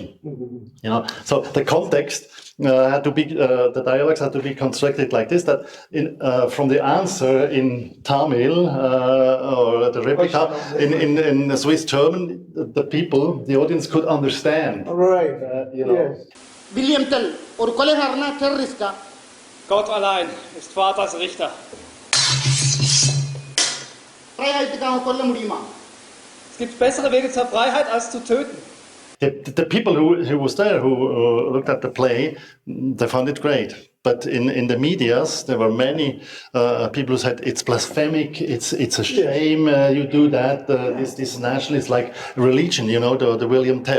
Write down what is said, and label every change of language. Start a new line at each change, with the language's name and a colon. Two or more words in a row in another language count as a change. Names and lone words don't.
English: You know, so the context had to be the dialogues had to be constructed like this, that from the answer in Tamil or the replica in Swiss German, the people, the audience could understand. Right. You know. Yes. William Tell,
Tamil: ஒரு கொலைகாரனா டெரரிஸ்டா?
German: Gott allein ist Vaters Richter.
Tamil: Freiheitக்காக கொல்ல முடியுமா?
German: Es gibt bessere Wege zur Freiheit als zu töten.
English: The people who was there, who looked at the play, they found it great. But in the medias, there were many people who said it's blasphemic, it's a shame you do that. This nationalist like religion, you know, the William Tell.